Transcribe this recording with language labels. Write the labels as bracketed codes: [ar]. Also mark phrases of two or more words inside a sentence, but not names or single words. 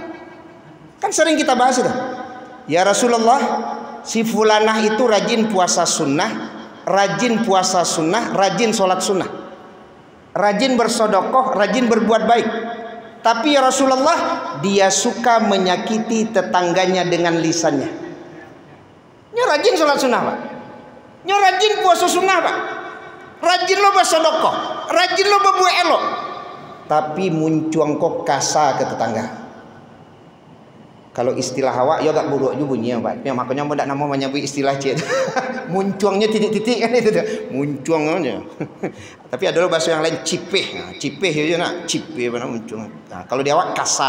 [id] Kan sering kita bahas itu. [ar] Ya Rasulullah, [id] si fulanah itu rajin puasa sunnah, rajin puasa sunnah, rajin sholat sunnah, rajin bersodokoh, rajin berbuat baik. Tapi [ar] ya Rasulullah, [id] dia suka menyakiti tetangganya dengan lisannya. Dia rajin sholat sunnah, Pak. Dia rajin puasa sunnah, Pak. [min] Rajin lo bersodokoh, rajin lo berbuat elok. Tapi muncuang kok kasa ke tetangga. [id] Kalau istilah Hawa, ya gak buruk juga bunyinya, Pak. Ya, makanya mau tidak nama menyebut istilah cik. [min] Muncuangnya titik-titik kan itu. Muncuang aja. [id] Tapi ada bahasa yang lain cipeh. Nah, [min] cipeh itu nak cipeh mana muncuang. Nah, kalau di awak kasa.